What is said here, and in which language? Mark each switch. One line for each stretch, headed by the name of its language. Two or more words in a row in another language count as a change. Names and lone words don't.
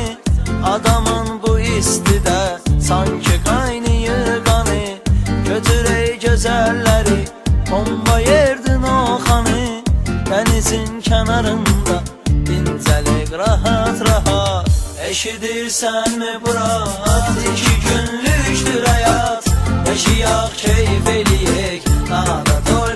Azerbaijani: Adamın bu istidə sanki qaynayır qanı. Götürək gözəlləri, bomba yerdin o xanı. Dənizin kənarında dincəlik rahat rahat. Eşidirsən mi Murat? 2
Turkish: günlüktür hayat.
Azerbaijani: Yaşayak keyif eləyək, nada